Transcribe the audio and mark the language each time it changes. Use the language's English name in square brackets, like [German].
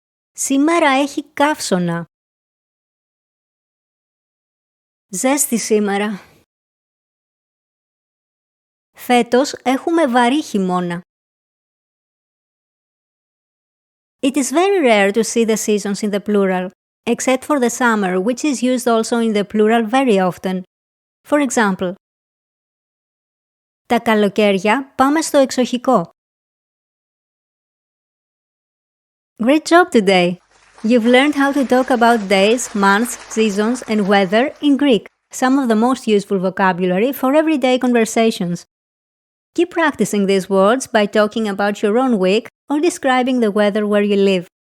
[Greek] Σήμερα έχει καύσωνα. Ζέστη σήμερα. Φέτος έχουμε βαρύ χειμώνα. [English] It is very rare to see the seasons in the plural, except for the summer, which is used also in the plural very often. For example, [Greek] τα καλοκαίρια πάμε στο εξοχικό. [English] Great job today! You've learned how to talk about days, months, seasons, and weather in Greek, some of the most useful vocabulary for everyday conversations. Keep practicing these words by talking about your own week or describing the weather where you live.